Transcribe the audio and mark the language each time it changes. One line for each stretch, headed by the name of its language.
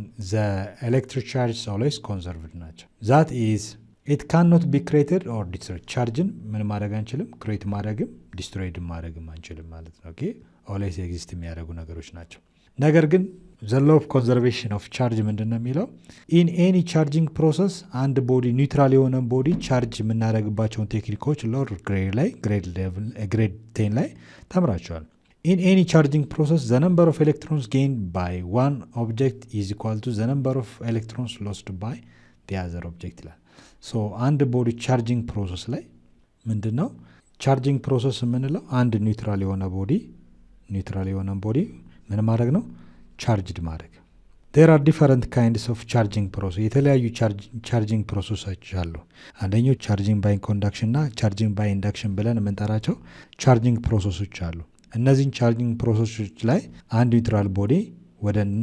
English: the electric charge always conserved
Amharic: ናቸው።
English: that is it cannot be created or destroyed።
Amharic: ቻርጅን ምን ማድረግ አንችልም፣ ክሬት ማድረግም ዲስትሮይድ ማድረግም አንችልም ማለት ነው። ኦኬ
English: always exist
Amharic: የሚያደርጉ ነገሮች ናቸው። ነገር ግን
English: the law of conservation of charge
Amharic: ምንድን ነው የሚለው?
English: in any charging process
Amharic: አንድ ቦዲ ኒውትራል የሆነ ቦዲ ቻርጅ የምናደርግባቸውን ቴክኒኮች ሎወር ግሬድ ላይ ግሬድ 10 ላይ ተምራቸዋል።
English: in any charging process the number of electrons gained by one object is equal to the number of electrons lost by the other object
Amharic: ይላል። ሶ አንድ ቦዲ ቻርጂንግ ፕሮሰስ ላይ ምንድነው ቻርጂንግ ፕሮሰስ የምንለው? አንድ ኒውትራል የሆነ ቦዲ ምን ማድረግ ነው? ቻርጅድ ማድረግ።
English: there are different kinds of charging process
Amharic: የተለያዩ ቻርጂንግ ፕሮሰሶች አሉ። አንደኛው ቻርጂንግ ባይ ኮንዳክሽን እና ቻርጂንግ ባይ ኢንዳክሽን ብለን የምንጠራቸው ቻርጂንግ ፕሮሰሶች አሉ። እነዚህን ቻርጂንግ ፕሮሰሶች ላይ አንድ ኒውትራል ቦዲ ወደ